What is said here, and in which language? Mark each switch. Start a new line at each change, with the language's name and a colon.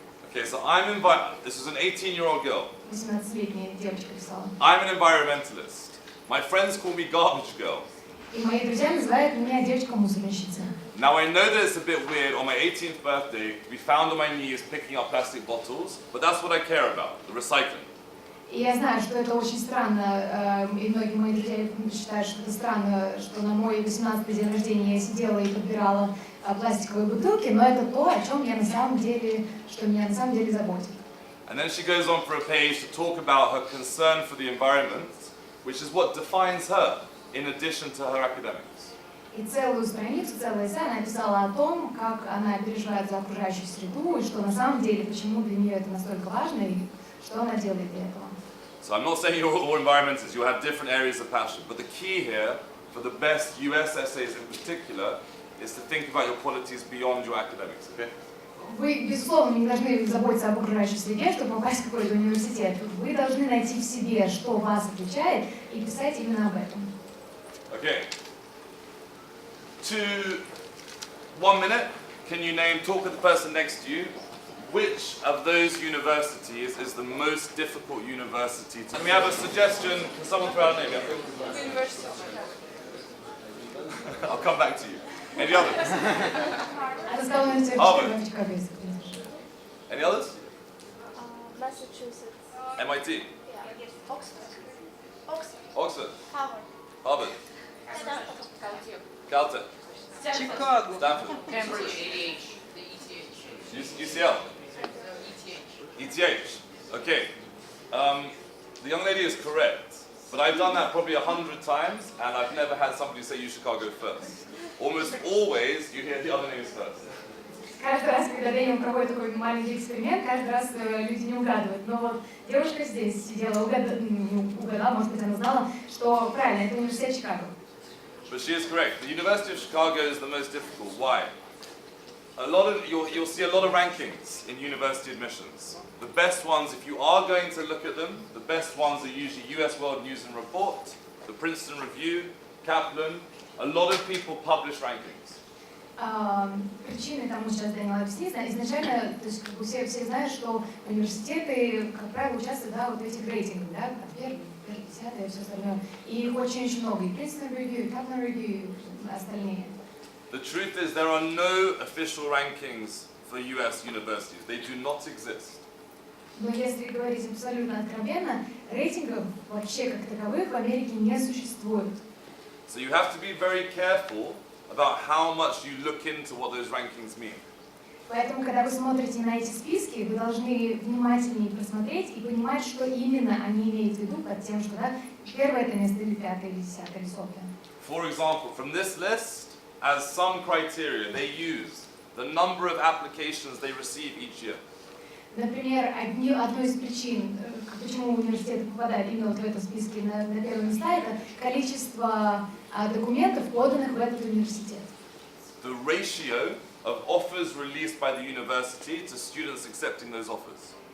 English: Okay, so this is an 18-year-old girl.
Russian: 18-летняя девочка писала.
English: I'm an environmentalist. My friends call me garbage girl.
Russian: И мои друзья называют меня девочка-мусорщица.
English: Now I know that it's a bit weird on my 18th birthday to be found on my knees picking up plastic bottles, but that's what I care about, the recycling.
Russian: И я знаю, что это очень странно, и многие мои друзья считают, что это странно, что на мой 18-й день рождения я сидела и подбирала пластиковые бутылки, но это то, о чем я на самом деле, что меня на самом деле заботит.
English: And then she goes on for a page to talk about her concern for the environment, which is what defines her, in addition to her academics.
Russian: И целую страницу, целое эссе она написала о том, как она переживает за окружающую среду, и что на самом деле, почему для нее это настолько важно, и что она делает для этого.
English: So I'm not saying you're all environmentalists, you'll have different areas of passion, but the key here, for the best US essays in particular, is to think about your qualities beyond your academics, okay?
Russian: Вы, безусловно, не должны заботиться об окружающей среде, чтобы попасть в какой-то университет. Вы должны найти в себе, что вас отличает, и писать именно об этом.
English: Okay. 1 minute, can you talk to the person next to you, which of those universities is the most difficult university to... Let me have a suggestion. Can someone throw out a name? University of my I'll come back to you. Any others?
Russian: Она сказала, что
English: Harvard.
Russian: в Чикаго есть, конечно.
English: Any others? Massachusetts. MIT, Yeah. Oxford. Oxford. Oxford, Harvard. Harvard, Stanford. Caltech, Chicago. Stanford, Cambridge. UCL, ETH. Okay. The young lady is correct, but I've done that probably 100 times, and I've never had somebody say UChicago first. Almost always, you hear the other names first.
Russian: Каждый раз, когда Дэниел проводит такой маленький эксперимент, каждый раз люди не угадывают. Но вот девушка здесь сидела, не угадала, может быть, она знала, что правильно, это университет Чикаго.
English: But she is correct. The University of Chicago is the most difficult. Why? You'll see a lot of rankings in university admissions. The best ones, if you are going to look at them, the best ones are usually US World News and Report, the Princeton Review, Kaplan. A lot of people publish rankings.
Russian: Причины тому сейчас Дэниел объяснит. Изначально, то есть, как бы все знают, что университеты, как правило, участвуют в этих рейтингах, да, там первый, десятый и все остальное. И их очень много. И Princeton Review, и Kaplan Review, и остальные.
English: The truth is there are no official rankings for US universities. They do not exist.
Russian: Но если говорить абсолютно откровенно, рейтингов вообще как таковых в Америке не существует.
English: So you have to be very careful about how much you look into what those rankings mean.
Russian: Поэтому, когда вы смотрите на эти списки, вы должны внимательнее просмотреть и понимать, что именно они имеют в виду под тем, что первое это место или пятое, или десятое, или сотое.
English: For example, from this list, as some criteria, they use the number of applications they receive each year.
Russian: Например, одной из причин, почему университеты попадают именно в этом списке на первые места, это количество документов, поданных в этот университет.
English: The ratio of offers released by the university to students accepting those offers.